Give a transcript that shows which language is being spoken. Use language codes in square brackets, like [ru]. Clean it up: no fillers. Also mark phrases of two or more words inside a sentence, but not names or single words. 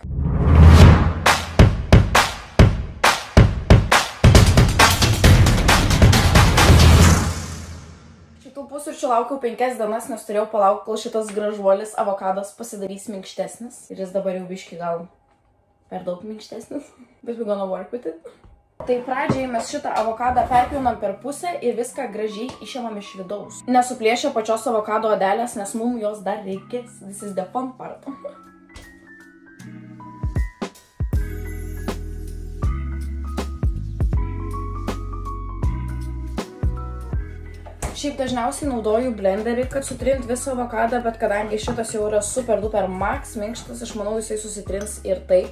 [lt] Šitų pusryčių laukiau 5 dienas, nes turėjau palaukti, kol šitas gražuolis avokadas pasidarys minkštesnis. Ir jis dabar jau biški gal per daug minkštesnis. [en] But we're gonna work with it. [lt] Tai pradžiai mes šitą avokadą perpjaunam per pusę ir viską gražiai išimam iš vidaus. Nesuplėšę pačios avokado odelės, nes mums jos dar reikės. [en] This is the fun part. [lt] Šiaip dažniausiai naudoju blenderį, kad sutrint visą avokadą, bet kadangi šitas jau yra [en] super duper max [lt] minkštas, aš manau jisai susitrins ir taip.